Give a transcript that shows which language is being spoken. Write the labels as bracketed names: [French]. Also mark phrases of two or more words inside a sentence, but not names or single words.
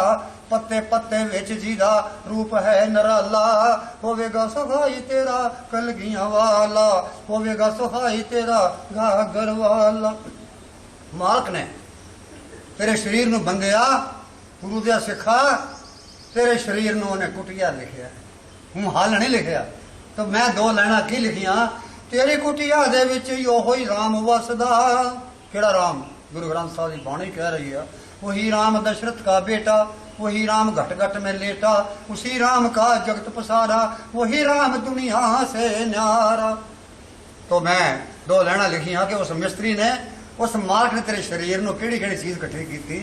[Punjabi] ਪੱਤੇ ਪੱਤੇ ਵਿੱਚ ਜਿਹਦਾ ਰੂਪ ਹੈ ਨਰਾਲਾ, ਹੋਵੇਗਾ ਸਹਾਈ ਤੇਰਾ ਕਲਗੀਆਂ ਵਾਲਾ। ਹੋਵੇਗਾ ਸਹਾਈ ਤੇਰਾ ਗਾਗਰ ਵਾਲਾ। ਮਾਲਕ ਨੇ ਤੇਰੇ ਸਰੀਰ ਨੂੰ ਬੰਦਿਆ, ਗੁਰੂ ਦੇ ਸਿੱਖਾ, ਤੇਰੇ ਸਰੀਰ ਨੂੰ ਉਹਨੇ ਕੁਟਿਆ ਲਿਖਿਆ, ਹੂੰ ਹੱਲ ਨਹੀਂ ਲਿਖਿਆ। ਤੋ ਮੈਂ ਦੋ ਲਾਈਨਾਂ ਕੀ ਲਿਖੀਆਂ, ਤੇਰੀ ਕੁਟੀਆ ਦੇ ਵਿੱਚ ਓਹੋ ਹੀ ਰਾਮ ਵੱਸਦਾ। ਕਿਹੜਾ ਰਾਮ? [Hindi] गुरु ग्रंथ साहब की बाणी कह रही है, वही राम दशरथ का बेटा, वही राम घट घट में लेटा, उसी राम का जगत पसारा, वही राम दुनिया से न्यारा। [Punjabi] ਤੋ ਮੈਂ ਦੋ ਲਾਈਨਾਂ ਲਿਖੀਆਂ ਕਿ ਉਸ ਮਿਸਤਰੀ ਨੇ, ਉਸ ਮਾਲਕ ਨੇ ਤੇਰੇ ਸਰੀਰ ਮੇਂ ਕਿਹੜੀ ਕਿਹੜੀ ਚੀਜ਼ ਇਕੱਠੀ ਕੀ।